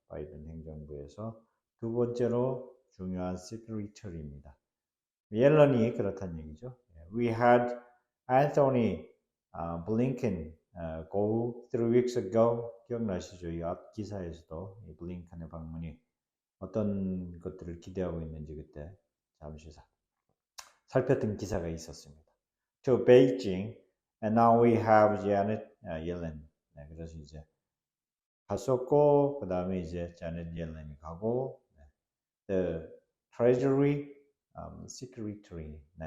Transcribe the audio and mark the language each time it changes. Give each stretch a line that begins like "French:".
Korean: 바이든 행정부에서 두 번째로 중요한 시크리터리입니다. 옐런이 그렇다는 얘기죠.
English: We had Anthony Blinken go 3 weeks ago.
Korean: 기억나시죠? 이 앞 기사에서도 이 블링컨의 방문이 어떤 것들을 기대하고 있는지 그때 잠시 살폈던 기사가 있었습니다.
English: To Beijing, and now we have Janet Yellen.
Korean: 그래서 이제 갔었고 그 다음에 이제 Janet Yellen이 가고
English: the Treasury Secretary.